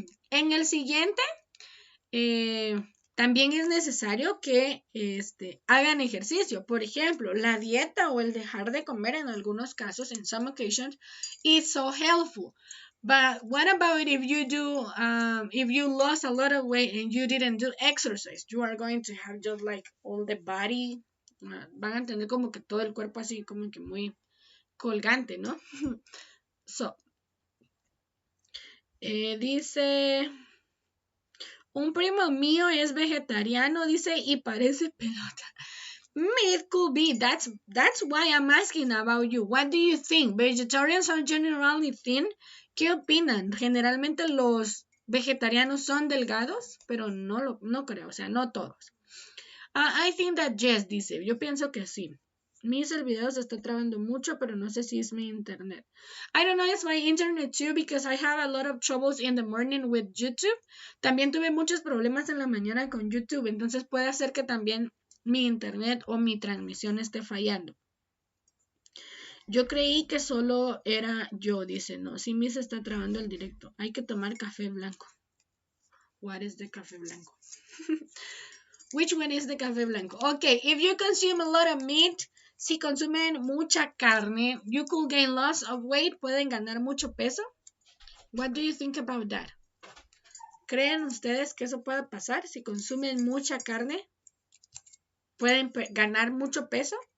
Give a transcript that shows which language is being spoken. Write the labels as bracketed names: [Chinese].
[Spanish] En el siguiente, también es necesario que hagan ejercicio. Por ejemplo, la dieta o el dejar de comer en algunos casos, en [English] some occasions, is so helpful. But what about if you lost a lot of weight and you didn't do exercise? You are going to have just like all the body, [Spanish] van a tener como que todo el cuerpo así como que muy colgante, ¿no? So, dice, un primo mío es vegetariano, dice, y parece pelota. [English] It could be. That's why I'm asking about you. What do you think? Vegetarians are generally thin. [Spanish] ¿Qué opinan? Generalmente los vegetarianos son delgados, pero no creo, o sea, no todos. [English] I think that yes, [Spanish] dice. Yo pienso que sí. Mi video se está trabando mucho, pero no sé si es mi internet. [English] I don't know, it's my internet too, because I have a lot of troubles in the morning with YouTube. [Spanish] También tuve muchos problemas en la mañana con YouTube, entonces puede ser que también mi internet o mi transmisión esté fallando. Yo creí que solo era yo, dice, no, sí me se está trabando el directo. Hay que tomar café blanco. [English] What is the café blanco? Which one is the café blanco? Okay, if you consume a lot of meat, [Spanish] si consumen mucha carne, [English] you could gain lots of weight, [Spanish] pueden ganar mucho peso. [English] What do you think about that? [Spanish] ¿Creen ustedes que eso pueda pasar? Si consumen mucha carne, ¿pueden ganar mucho peso?